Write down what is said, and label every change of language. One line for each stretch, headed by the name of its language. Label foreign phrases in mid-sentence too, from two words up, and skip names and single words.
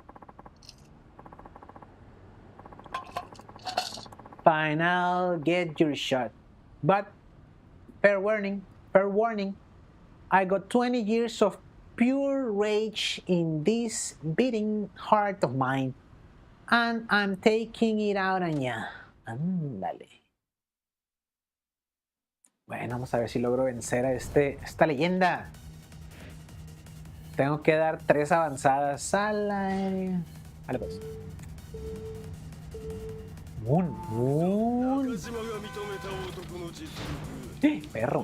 English: Fine, I'll get your shot. But, fair warning, I got 20 years of pure rage in this beating heart of mine. And I'm taking it out on ya.
Spanish: Ándale. Bueno, vamos a ver si logro vencer a esta leyenda. Tengo que dar 3 avanzadas a la... Vale, pues.
Japanese: 中島が認めた男の実力
Spanish: Perro.